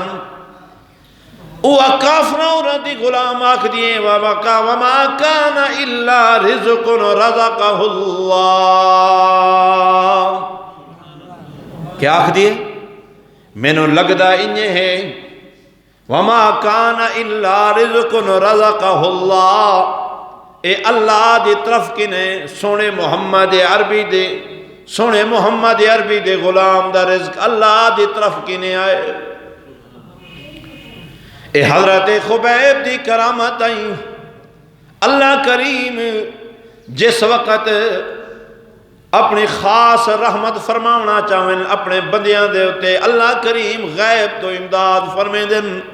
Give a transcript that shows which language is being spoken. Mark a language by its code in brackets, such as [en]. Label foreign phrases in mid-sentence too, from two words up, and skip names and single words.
[pa] اوہ کافر عورت دی غلام آکھ دیئے [ar] وَمَا كَانَ إِلَّا رِزْقٌ رَزَقَهُ اللَّهُ. [pa] کیا آکھ دیئے؟ میں نو لگدا انہیں ہے [ar] وَمَا كَانَ إِلَّا رِزْقٌ رَزَقَهُ اللَّهُ. [pa] اے اللہ دی طرف کنے سونے محمد عربی دے، سونے محمد عربی دے غلام دا رزق اللہ دی طرف کنے آئے. اے حضرت خبیب دی کرامت آئیں. اللہ کریم جس وقت اپنی خاص رحمت فرماونا چاہیں اپنے بندیاں دے ہوتے، اللہ کریم غیب تو امداد فرمے دن.